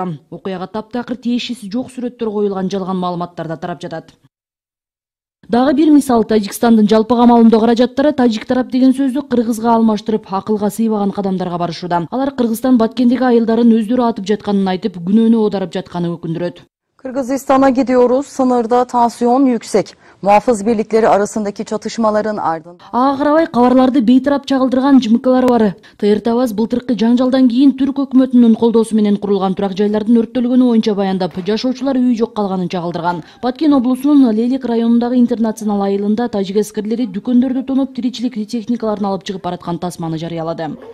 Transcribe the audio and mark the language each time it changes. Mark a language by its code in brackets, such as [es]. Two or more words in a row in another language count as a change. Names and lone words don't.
[ky] Окуяга таптакыр тиешеси жок сүрөттөр коюлган жалган маалыматтар да тарап жатат. Дагы бир мисал, Тажикстандын жалпыга маалымдоо каражаттары тажик тарап деген сөздү кыргызга алмаштырып, акылга сыйбаган кадамдарга барышууда. Алар Кыргызстан Баткендеги айылдарын өздөрү атып жатканын айтып, күнөөнү оодарып жатканын өкүндүрөт. [tr] Kırgızistan'a gidiyoruz. Sınırda tansiyon yüksek. Muhafız birlikleri arasındaki çatışmaların ardından. [ky] Ага карабай кабарларды бейтарап чагылдырган ЖМКлар бар. ТРТ-Аваз былтыркы жаңжалдан кийин түрк өкмөтүнүн колдоосу менен курулган турак жайлардын өрттөлгөнү боюнча баяндап, жашоочулар үйү жок калганын чагылдырган. Баткен облусунун Лелик районундагы интернационал айылында тажик аскерлери дүкөндөрдү тонуп, тиричилик техникаларын алып чыгып бараткан тасманы жарыялады.